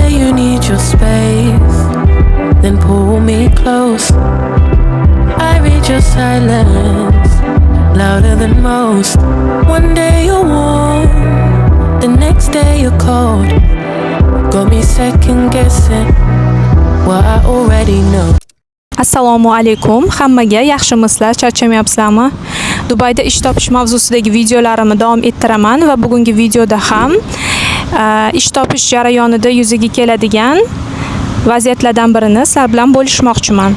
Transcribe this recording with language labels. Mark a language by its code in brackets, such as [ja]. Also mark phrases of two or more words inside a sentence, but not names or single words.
[en] need your space, then pull me close. I read your silence, louder than most. One day you're warm, the next day you're cold. Got me second guessing what I already know. [uz] Assalomu alaykum. Hammaga yaxshimisizlar? Charchamayapsizlarmi? Dubayda ish topish mavzusidagi videolarimni davom ettiraman va bugungi videoda ham ish topish jarayonida yuzaga keladigan vaziyatlardan birini sizlar bilan bo'lishmoqchiman.